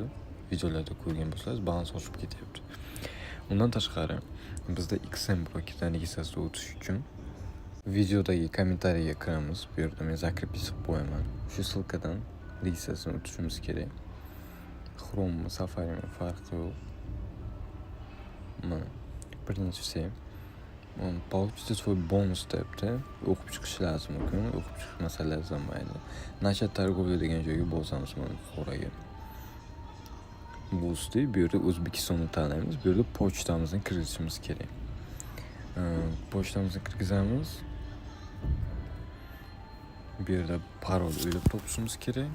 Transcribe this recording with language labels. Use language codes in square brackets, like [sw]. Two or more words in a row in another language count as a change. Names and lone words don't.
[uz] Videolarda ko'rgan bo'lsangiz, balans oshib ketyapti. Undan tashqari, bizda XM paketidan registratsiya o'tish uchun videodagi kommentariyga kiramiz. Bu yerda men zakrepish qilib qo'yaman. Shu ссылкаdan registratsiya o'tishimiz kerak. Chrome, Safari farqi yo'q. Mana birinchisi [ru] получите свой бонус [uz] debdi. O'qib chiqish lazım ekan. O'qib chiqmasa lazım mayli. [ru] Начать торговлю [uz] degan joyga bosamiz mana xo'raga. Bu usti bu yerda O'zbekistonni tanlaymiz. Bu yerda pochtamizni kiritishimiz kerak. Pochtamizni kirgizamiz. Bu yerda parol o'ylab topishimiz kerak.